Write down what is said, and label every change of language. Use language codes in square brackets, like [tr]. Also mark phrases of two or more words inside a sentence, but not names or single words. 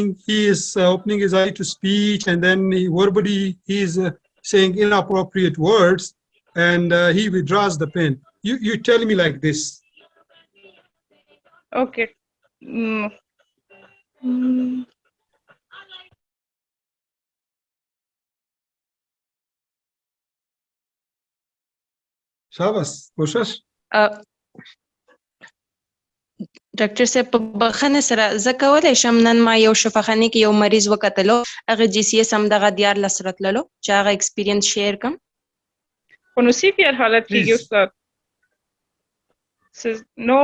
[en] He is opening his eye to speech and then verbally he is saying inappropriate words and he withdraws the pen. You tell me like this. Okay. Shabas, [ps] کوشش. ډاکټر صاحب په بخښنه سره زه کولی شم نن ما یو شفاخانه کې یو مریض وکتلو هغه GCS هم دغه 14 راتللو چې هغه [en] experience share [ps] کم خو نو CPR حالت کېږي استاد نو